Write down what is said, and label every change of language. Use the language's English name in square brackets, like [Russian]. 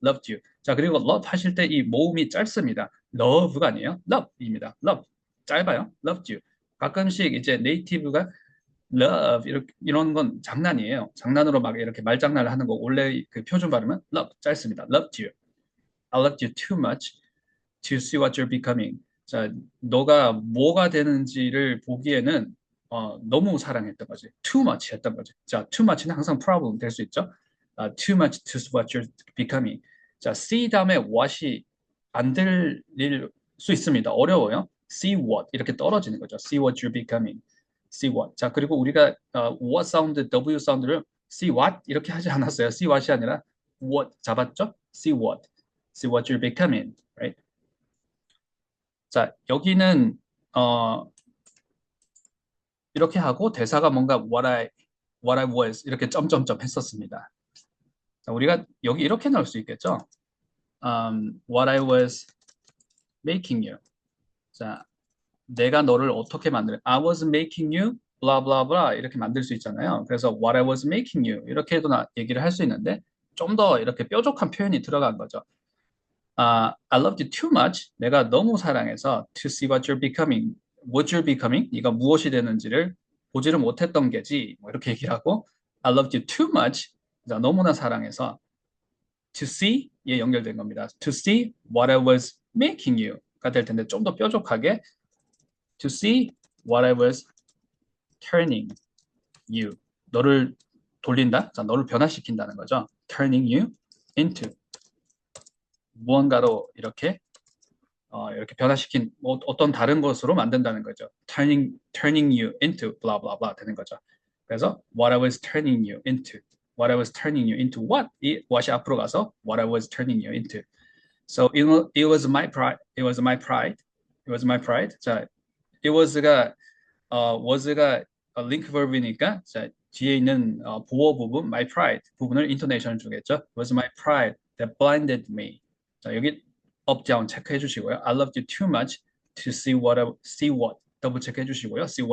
[English] loved you. [Korean] 자, 그리고 love 하실 때 이 모음이 짧습니다. love가 아니에요. love입니다. love. 짧아요. [English] loved you. [Korean] 가끔씩 이제 네이티브가 love 이런 건 장난이에요. 장난으로 막 이렇게 말장난을 하는 거 원래 그 표준 발음은 love 짧습니다. [English] loved you. I loved you too much to see what you're becoming. [Korean] 자, 너가 뭐가 되는지를 보기에는 너무 사랑했던 거지. too much 했던 거지. 자, too much는 항상 problem 될 수 있죠. [English] too much to see what you're becoming. [Korean] 자, see 다음에 what이 안 들릴 수 있습니다. 어려워요. see what 이렇게 떨어지는 거죠. [English] see what you're becoming. see what. [Korean] 자, 그리고 우리가 what 사운드, W 사운드를 see what 이렇게 하지 않았어요. see what이 아니라 what 잡았죠? [English] see what. see what you're becoming. Right? [Korean] 자, 여기는 이렇게 하고 대사가 뭔가 what I was 이렇게 점점점 했었습니다. 자, 우리가 여기 이렇게 넣을 수 있겠죠? [English] What I was making you. [Korean] 자, 내가 너를 어떻게 만들? [English] I was making you blah blah blah [Korean] 이렇게 만들 수 있잖아요. 그래서 [English] what I was making you [Korean] 이렇게도 얘기를 할 수 있는데 좀 더 이렇게 뾰족한 표현이 들어간 거죠. [English] I loved you too much. [Korean] 내가 너무 사랑해서 [English] to see what you're becoming. What you're becoming? [Korean] 네가 무엇이 되는지를 보지를 못했던 게지. 뭐 이렇게 얘기를 하고 [English] I loved you too much. [Korean] 자, 너무나 사랑해서 [English] to see [Korean] 에 연결된 겁니다. [English] To see what I was making you [Korean] 가 될 텐데 좀 더 뾰족하게 [English] to see what I was turning you. [Korean] 너를 돌린다? 자, 너를 변화시킨다는 거죠. [English] turning you into. [Korean] 무언가로 이렇게 변화시킨 어떤 다른 것으로 만든다는 거죠. [English] turning you into blah blah [Korean] blah 되는 거죠. [English] 그래서 what I was turning you into. What I was turning you into what? 이 what이 앞으로 가서 what I was turning you into. So it was my pride. It was my pride. It was my pride. [Korean] 자, it was가 was가 link verb이니까 자, 뒤에 있는 보어 부분 [English] my pride [Korean] 부분을 intonation을 주겠죠. [English] It was my pride that blinded me. [Korean] 자, 여기 up down 체크해 주시고요. [English] I loved you too much to see what [Korean] 더블 체크해 주시고요.